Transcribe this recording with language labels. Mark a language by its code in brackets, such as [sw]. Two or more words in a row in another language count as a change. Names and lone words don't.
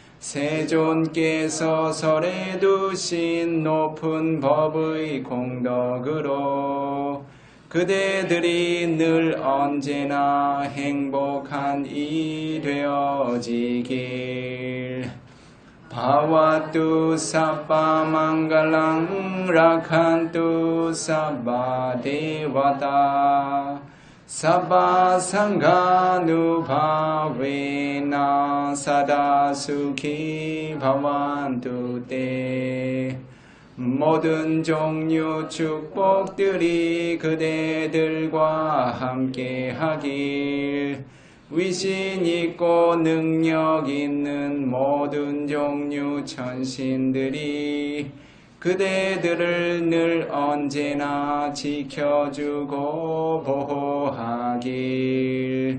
[ko] 세존께서 설에 두신 높은 법의 공덕으로 그대들이 늘 언제나 행복한 이 되어지길. [pi] 바와뚜 사바 망갈랑 라칸뚜 사바 데와다 sabba sanghanubhavena sada sukhi bhavantu te. [ko] 모든 종류 축복들이 그대들과 함께 하길. 위신 있고 능력 있는 모든 종류 천신들이 그대들을 늘 언제나 지켜주고 보호하길.